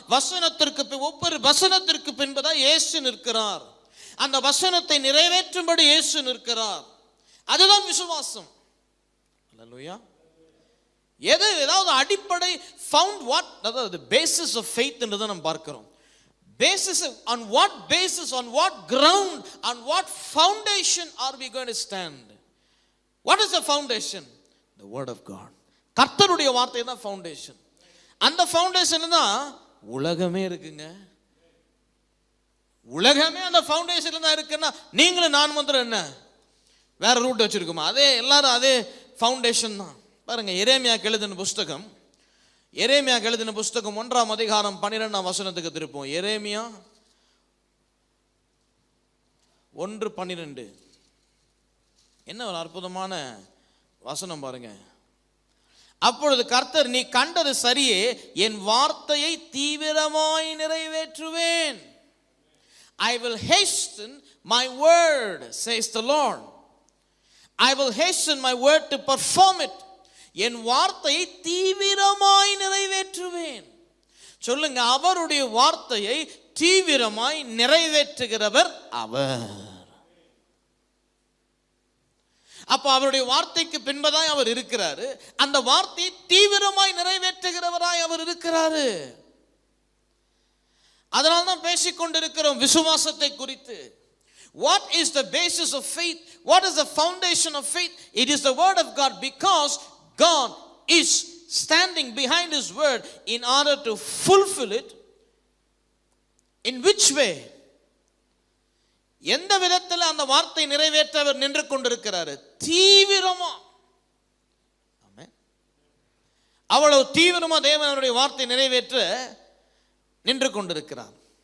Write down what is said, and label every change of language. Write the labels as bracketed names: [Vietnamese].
[Tamil] வசனத்திற்கு, ஒவ்வொரு வசனத்திற்கு பின்பதாய் இயேசு நிற்கிறார். அந்த வசனத்தை நிறைவேற்றும்படி இயேசு நிற்கிறார். அதுதான் விசுவாசம். அல்லேலூயா. ஏதாவது அடிப்படை [English] found what, [Tamil] அதாவது [English] basis of faith [Tamil] என்றதை நாம் பார்க்கிறோம். [English] Basis, on what basis, on what ground, on what foundation are we going to stand? What is the foundation? The word of God. [Tamil] கர்த்தருடைய வார்த்தை தான் ஃபவுண்டேஷன். அந்த ஃபவுண்டேஷன் தான் உலகமே இருக்குங்க. உலகமே அந்த ஃபவுண்டேஷன்ல தான் இருக்குன்னா நீங்களும் நான் மாத்திரம் என்ன வேற ரூட் வச்சிருக்கோமா? அதே எல்லாரும் அதே ஃபவுண்டேஷன் தான். பாருங்க, எரேமியாக்கு எழுதின புஸ்தகம், எரேமியாக்கு எழுதின புஸ்தகம் 1ஆம் அதிகாரம் 12ஆம் வசனத்துக்கு திருப்போம். எரேமியா 1:12. என்ன ஒரு அற்புதமான வசனம் பாருங்க. அப்பொழுது கர்த்தர், நீ கண்டது சரியே, என் வார்த்தையை தீவிரமாய் நிறைவேற்றுவேன். [English] I will hasten my word, says the Lord. I will hasten my word to perform it. [Tamil] என் வார்த்தையை தீவிரமாய் நிறைவேற்றுவேன். சொல்லுங்க, அவருடைய வார்த்தையை தீவிரமாய் நிறைவேற்றுகிறவர் அவர். அப்ப அவருடைய வார்த்தைக்கு பின்பதாய் அவர் இருக்கிறாரு. அந்த வார்த்தையை தீவிரமாய் நிறைவேற்றுகிறவராய் அவர் இருக்கிறாரு. அதனால்தான் பேசிக்கொண்டிருக்கிறோம் விசுவாசத்தை குறித்து. [English] What is the basis of faith? What is the foundation of faith? It is the word of God, because God is standing behind his word in order to fulfill it. In which way? [Tamil] எந்த விதத்தில் அந்த வார்த்தை நிறைவேற்ற அவர் நின்று கொண்டிருக்கிறார்? தீவிரமா. ஆமென். அவ்வளவு தீவிரமா தேவன் அவருடைய வார்த்தை நிறைவேற்ற நின்று கொண்டிருக்கிறார்.